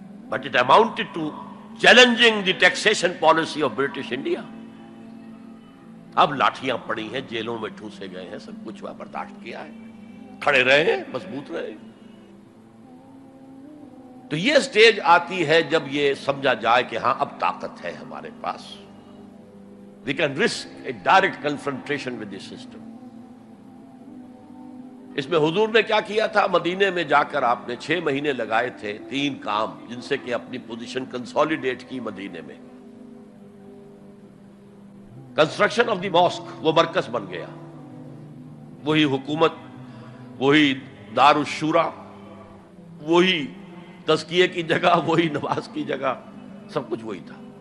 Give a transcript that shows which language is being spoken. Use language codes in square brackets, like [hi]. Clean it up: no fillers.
[en] But it amounted to challenging the taxation policy of British India. [ur] اب لاٹھیاں پڑی ہیں، جیلوں میں ٹھوسے گئے ہیں، سب کچھ برداشت کیا ہے، کھڑے رہے ہیں، مضبوط رہے. تو یہ سٹیج آتی ہے جب یہ سمجھا جائے کہ ہاں اب طاقت ہے ہمارے پاس. [en] We can risk a direct confrontation with the system. [ur] اس میں حضور نے کیا کیا تھا؟ مدینے میں جا کر آپ نے 6 مہینے لگائے تھے، 3 کام جن سے کہ اپنی پوزیشن کنسالیڈیٹ کی. مدینے میں [en] construction of the mosque, [ur] وہ مرکز بن گیا، وہی حکومت، وہی دار الشورا، وہی تزکیے کی جگہ، وہی نماز کی جگہ، سب کچھ وہی تھا.